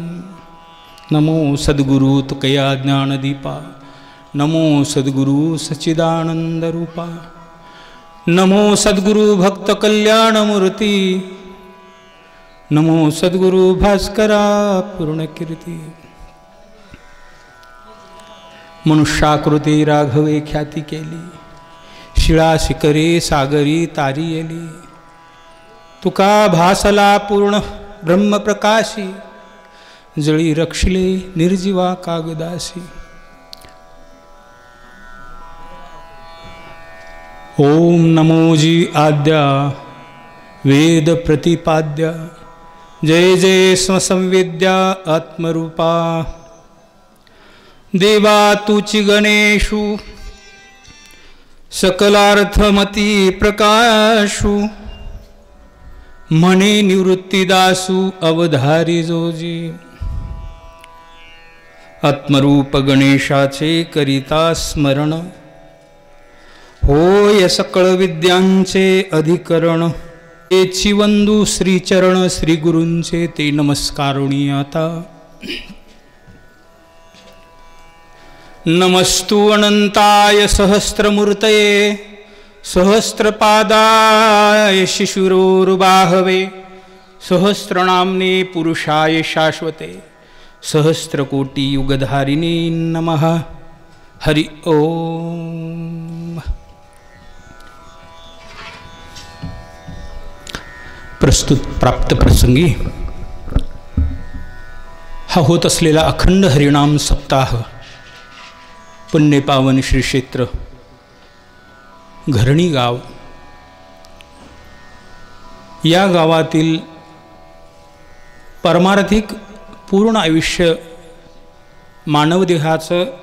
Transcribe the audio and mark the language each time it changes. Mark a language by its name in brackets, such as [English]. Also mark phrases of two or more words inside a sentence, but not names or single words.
[Marathi] नमो सद्गुरु तुकया ज्ञानदीपा नमो सद्गुरु सच्चिदानन्दरूपा नमो सद्गुरु भक्तकल्याणमूर्ति नमो सद्गुरु भास्करा पूर्णकीर्ती. मनुष्याकृती राघवे ख्याती केली शिळा शिखरे सागरी तारी येली. तुका भासला पूर्ण ब्रह्मप्रकाशी जळी रक्षले निर्जीवा कागदासी. ओम नमोजी आद्या वेद प्रतिपाद्या जय जय स्वसंवेद्या आत्मरूपा. देवा तुची गणेशु सकलार्थमती प्रकाशु म्हणे निवृत्तीदासु अवधारी जोजी. आत्मरूप गणेशाचे करिता स्मरण होय सकळ विद्यांचे अधिकरण. तेची वंदू श्रीचरण श्री गुरूंचे ते नमस्कारुणी आता. [Sanskrit] नमस्तु अनंताय सहस्रमूर्तये सहस्रपादाय शिशुरोरुबाहवे सहस्रनाम्ने पुरुषाय शाश्वते सहस्रकोटी युगधारिणे नमः. हरि ओम. [Marathi] प्रस्तुत प्राप्त प्रसंगी हा होत असलेला अखंड हरिनाम सप्ताह पुण्यपावन श्री क्षेत्र घरणी गाव या गावातील परमार्थिक पूर्ण आयुष्य मानवदेहाचं